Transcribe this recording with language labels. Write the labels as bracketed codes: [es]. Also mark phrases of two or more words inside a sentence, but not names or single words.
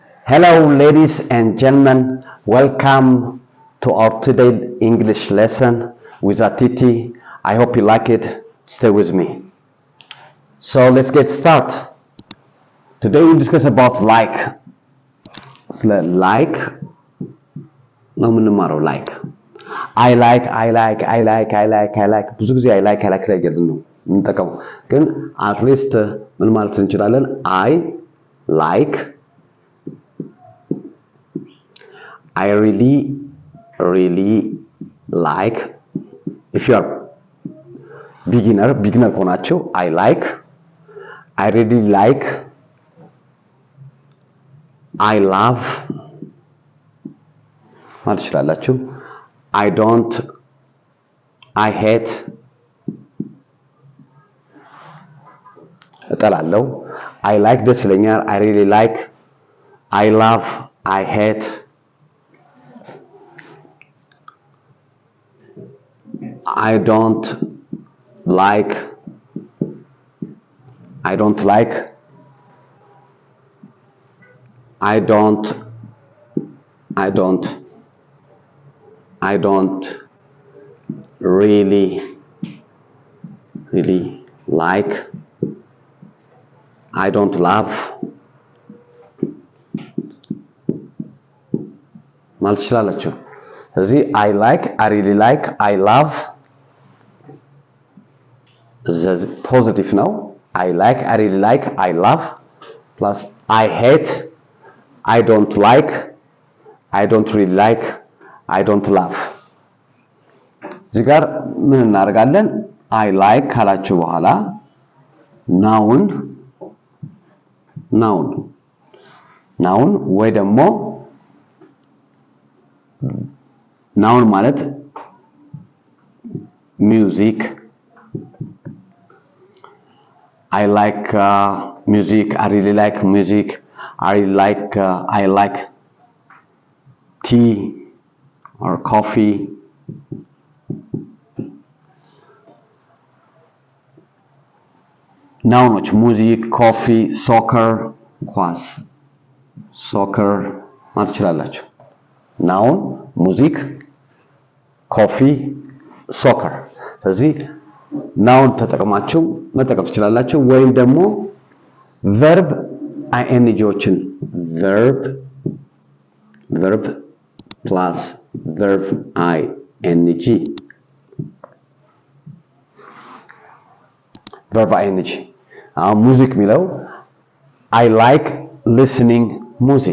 [en] Hello, ladies and gentlemen. Welcome to our today English lesson with Atiti. I hope you like it. Stay with me. So let's get started. Today we'll discuss about like. Like. [am] ነው የምንማረው like. [en] I like. [am] ብዙ ጊዜ [en] I like [am] ላይ ነው የምንጠቀመው። ግን [en] at least [am] ምን ማለት እንችላለን? [en] I like. I really like. If you are beginner ከሆናችሁ I like. I really like. I love [am] ማለት ትችላላችሁ። [en] I don't. I hate. እጠላለሁ። I like [am] ደስ ይለኛል። [en] I really like. I love. I hate. I don't like. I don't like. I don't really like. I don't love. [am] ማለት ትችላላችሁ። ስለዚህ [en] I like, I really like, I love positive [am] ነው። [en] I like, I really like, I love plus I hate, I don't like, I don't really like, I don't love። [am] እዚህ ጋር ምን እናደርጋለን? [en] I like [am] ካላችሁ በኋላ noun ወይ ደግሞ noun ማለት music. [en] I like music. I really like music. I like tea or coffee. Nouns music, coffee, soccer, [am] ኳስ soccer ማለት ትችላላችሁ። [en] noun music, coffee, soccer። [am] ስለዚህ noun ተጠቅማችሁ መጠቀም ትችላላችሁ። ወይም ደግሞ [en] verb ing [am] ዎችን verb [en] plus verb ing verb ing [am] ሙዚክ የሚለው [en] I like listening music.